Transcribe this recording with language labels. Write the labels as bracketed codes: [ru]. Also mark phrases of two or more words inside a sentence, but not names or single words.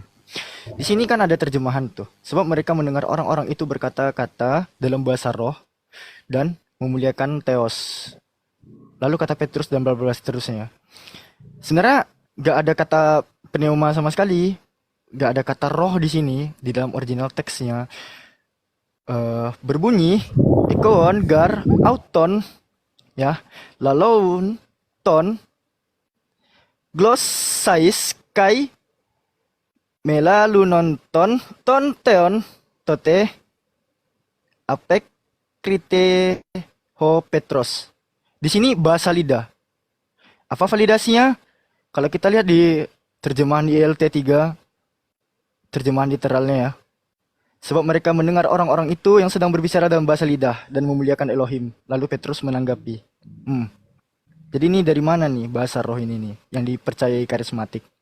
[id] Di sini kan ada terjemahan tuh. Sebab mereka mendengar orang-orang itu berkata-kata dalam bahasa roh dan memuliakan Theos. Lalu kata Petrus dan bla bla seterusnya. Sebenarnya gak ada kata pneuma sama sekali, gak ada kata roh di sini di dalam original teksnya. [el] Berbunyi ἤκουον γὰρ αὐτῶν ya λαλούντων τῶν γλώσσαις καὶ μεγαλυνόντων τὸν θεόν τότε ἀπεκρίθη ὁ Πέτρος. [id] Di sini bahasa lidah. Apa validasinya? Kalau kita lihat di terjemahan ILT 3, terjemahan literalnya ya. Sebab mereka mendengar orang-orang itu yang sedang berbicara dalam bahasa lidah dan memuliakan Elohim. Lalu Petrus menanggapi. Jadi ini dari mana nih bahasa roh ini nih yang dipercayai karismatik?